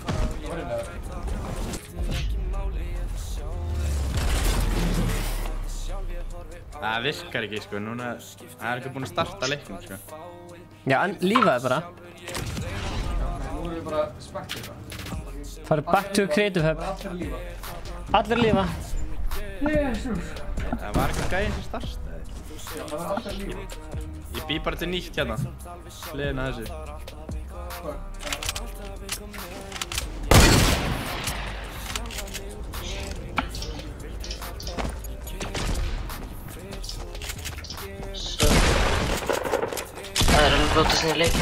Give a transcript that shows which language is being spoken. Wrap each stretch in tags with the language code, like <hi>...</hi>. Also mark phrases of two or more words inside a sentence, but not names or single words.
<is>Það virkar ekki, sko, núna, það er ekki búin að starta leiknum, sko. Já, en lífaði bara. Nú erum við bara spektið það.</is> <en>Farið back to creative hub.</en> <is>Allir lífa. Jesus. Það var eitthvað gæðin sem startaði. Já, það var allir lífa. Ég bý bara til nýtt hérna, hliðina þessu. Það er alveg blótast niður leikinn.</is>